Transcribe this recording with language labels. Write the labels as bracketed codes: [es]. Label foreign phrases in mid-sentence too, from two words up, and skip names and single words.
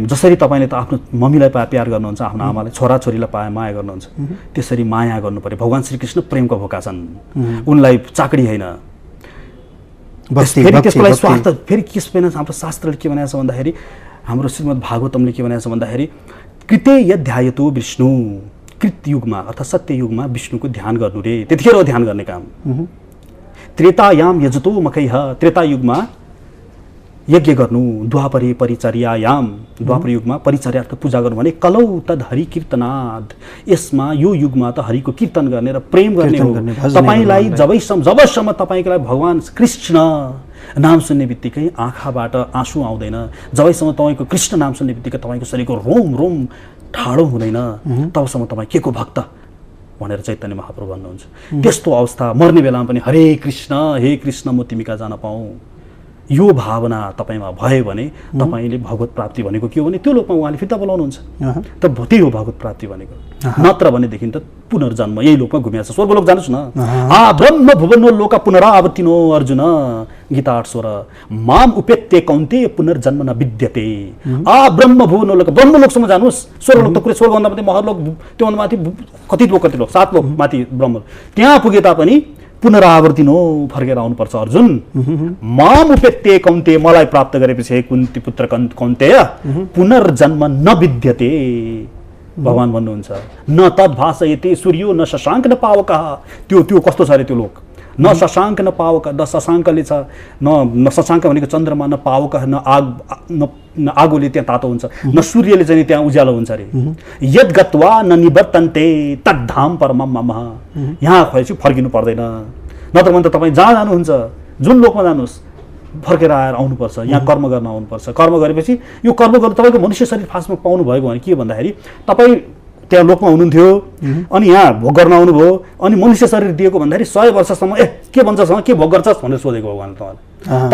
[ne] जसरी तपाईँले त आफ्नो मम्मीलाई प्यार गर्नुहुन्छ, आफ्नो आमालाई, छोराछोरीलाई माया गर्नुहुन्छ, त्यसरी माया गर्नु पर्यो। भगवान श्रीकृष्ण प्रेमको भोका छन्, उनलाई चाकडी होइन। फेरि त्यसको लागि स्वार्थ फेरि के छैन। हाम्रो शास्त्रले के भनेको छ भन्दाखेरि, हाम्रो श्रीमद् भागवतमले के भनेको छ भन्दाखेरि, [sa] कृते यध्यायतो विष्णु, [ne] कृत युगमा अर्थात् सत्य युगमा विष्णुको ध्यान गर्नु रे, त्यतिखेर हो ध्यान गर्ने काम। [sa] त्रेतायाम यजतो मकैह, [ne] त्रेता युगमा यज्ञ गर्नु, [sa] द्वापरे परिचर्यायाम, [ne] द्वापर युगमा परिचर्या पूजा गर्नु भने [sa] कलौ तद हरि कीर्तनाद, [ne] यसमा यो युगमा त हरिको कीर्तन गर्ने र प्रेम गर्ने हो। तपाईलाई जबसम्म तपाईको लागि भगवान कृष्ण नाम सुन्ने बित्तिकै आँखाबाट आँसु आउँदैन, जबसम्म तपाईको कृष्ण नाम सुन्ने बित्तिकै तपाईको शरीरको रोम ठाडो हुँदैन, तबसम्म तपाईँ के को भक्त भनेर चैतन्य महाप्रभु भन्नुहुन्छ। त्यस्तो अवस्था मर्ने बेलामा पनि हरे कृष्ण म तिमी कहाँ जान पाऊँ, यो भावना तपाईमा भयो भने तपाईले भगवत प्राप्ति भनेको के हो भने त्यो लोकमा उहाँले फिर्ता बोलाउनुहुन्छ। त त्यही हो भगवत प्राप्ति भनेको। नत्र भनेदेखि त पुनर्जन्म यही लोकमा घुमिया छ। स्वर्गलोक जानुस् न। [sa] ब्रह्म भुवनो लोक पुनरावर्तिनो अर्जुन, गीता 8 स्वर। माम उपेत्य कौन्ते पुनर्जन्म न विद्यते। ब्रह्म भुवनो लोक, [ne] ब्रह्मलोकसम्म जानुस्। स्वर्गलोक त कुरै स्वर्गभन्दा माथि महरलोक, त्योभन्दा माथि कति लोक 7 लोक माथि ब्रह्म, त्यहाँ पुगे तापनि पुनरावर्तिनो फर्केर आउनुपर्छ अर्जुन। [sa] माम उपेत्य कौन्ते, [ne] मलाई प्राप्त गरेपछि हे कुन्ती पुत्र कौन्तेय [sa] पुनर्जन्म न विद्यते। [ne] भगवान भन्नुहुन्छ [sa] न तद्भासयते सूर्यो न शशाङ्क न पावकः। [ne] त्यो कस्तो छ अरे त्यो लोक? [sa] न शशाङ्क न पावक, [ne] न शशाङ्कले छ, न शशाङ्क भनेको चन्द्रमा, न पावक न आगोले त्यहाँ तातो हुन्छ, न सूर्यले चाहिँ त्यहाँ उज्यालो हुन्छ अरे। [sa] यद गत्वा न निवर्तन्ते तद्धाम परमम मम। [ne] यहाँ खएपछि फर्किनु पर्दैन। नत्र भने त तपाईँ जहाँ जानुहुन्छ, जुन लोकमा जानुहोस्, फर्केर आएर आउनुपर्छ, यहाँ कर्म गर्न आउनुपर्छ। कर्म गरेपछि यो कर्म गर्नु तपाईँको मनुष्य शरीर फास्टमा पाउनु भयो भने के भन्दाखेरि तपाईँ त्यहाँ लोकमा हुनुहुन्थ्यो अनि यहाँ भोग गर्न आउनुभयो, अनि मनुष्य शरीर दिएको भन्दाखेरि 100 वर्षसम्म के भन्छस्, के भोग गर्छस् भनेर सोधेको भगवान तपाईँले।